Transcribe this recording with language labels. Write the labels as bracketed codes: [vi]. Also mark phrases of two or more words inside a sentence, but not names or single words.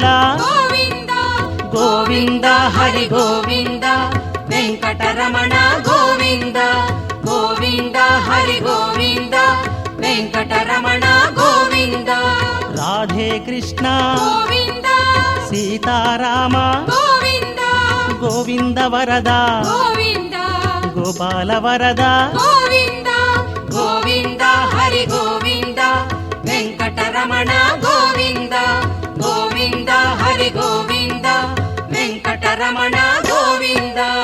[kn] ಗೋವಿಂದ ಗೋವಿಂದ ಹರಿ ಗೋವಿಂದ ವೆಂಕಟರಮಣ ಗೋವಿಂದ ಗೋವಿಂದ ಹರಿ ಗೋವಿಂದ ವೆಂಕಟರಮಣ ಗೋವಿಂದ ರಾಧೆ ಕೃಷ್ಣ ಗೋವಿಂದ [te] సీతారామ గోవింద గోవింద వరద గోవింద గోపాల వరద గోవింద గోవింద హరి గోవింద వెంకటరమణ గోవింద గోవింద హరి గోవింద వెంకటరమణ గోవింద